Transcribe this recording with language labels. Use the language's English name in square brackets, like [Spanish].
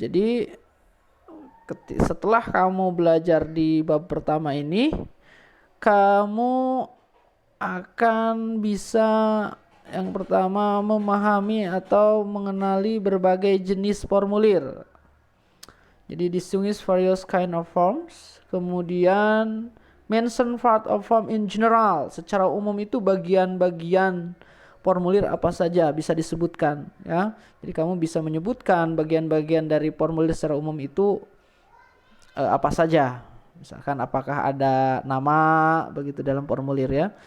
[Indonesian] Jadi setelah kamu belajar di bab pertama ini, kamu akan bisa yang pertama memahami atau mengenali berbagai jenis formulir. Jadi [English] distinguish various kind of forms, [Indonesian] kemudian [English] mention part of form in general. [Indonesian] Secara umum itu bagian-bagian formulir apa saja bisa disebutkan, ya. Jadi kamu bisa menyebutkan bagian-bagian dari formulir secara umum itu apa saja. Misalkan apakah ada nama begitu dalam formulir, ya.